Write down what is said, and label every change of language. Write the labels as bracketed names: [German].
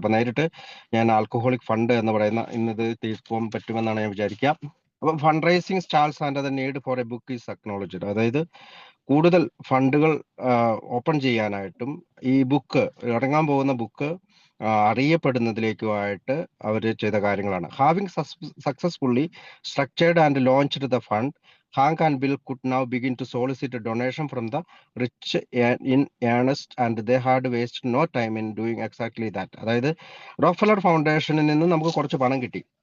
[Malayalam] അപ്പൊ നേരിട്ട് ഞാൻ ആൽക്കഹോളിക് ഫണ്ട് എന്ന് പറയുന്ന ഇന്നത് തീർക്കാൻ പറ്റുമെന്നാണ് ഞാൻ വിചാരിക്കുക. അപ്പം [English] Fund raising stalls and the need for a book is acknowledged. [Malayalam] അതായത് കൂടുതൽ ഫണ്ടുകൾ ഓപ്പൺ ചെയ്യാനായിട്ടും ഈ ബുക്ക് ഇറങ്ങാൻ പോകുന്ന ബുക്ക് അറിയപ്പെടുന്നതിലേക്കുമായിട്ട് അവർ ചെയ്ത കാര്യങ്ങളാണ്. [English] Having successfully structured and launched the fund, Hank and Bill could now begin to solicit a donation from the rich in earnest, and they had wasted no time in doing exactly that. [Malayalam] അതായത് Rockefeller ഫൗണ്ടേഷനിൽ നിന്ന് നമുക്ക് കുറച്ച് പണം കിട്ടി.